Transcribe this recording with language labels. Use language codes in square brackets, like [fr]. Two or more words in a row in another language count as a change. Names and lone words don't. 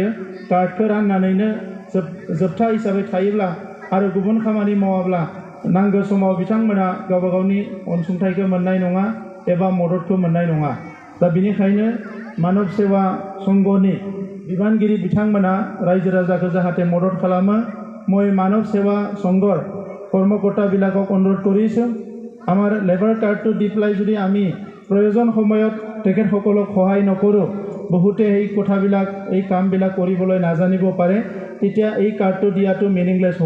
[brx] कार्डखौ राननानैनो जोबथा हिसाबै थायोब्ला आरो गुबुन खामानि मावाब्ला नांगौ समाव बिथांमोना गावबा गावनि अनसुंथाइखौ मोननाय नङा एबा मददखौ मोननाय नङा। दा बिनिखायनो मानव सेवा संघनि बिबानगिरि बिथांमोना रायजो राजाखौ जाहाथे मदद खालामो। [as] মই মানৱ সেৱা সংঘৰ কৰ্মকৰ্তাবিলাকক অনুৰোধ কৰিছোঁ আমাৰ লেবাৰ কাৰ্ডটো দি পেলাই যদি আমি প্ৰয়োজন সময়ত তেখেতসকলক সহায় নকৰোঁ, বহুতে এই কথাবিলাক এই কামবিলাক কৰিবলৈ নাজানিব পাৰে, তেতিয়া এই কাৰ্ডটো দিয়াটো মিনিংলেছ হ'ব।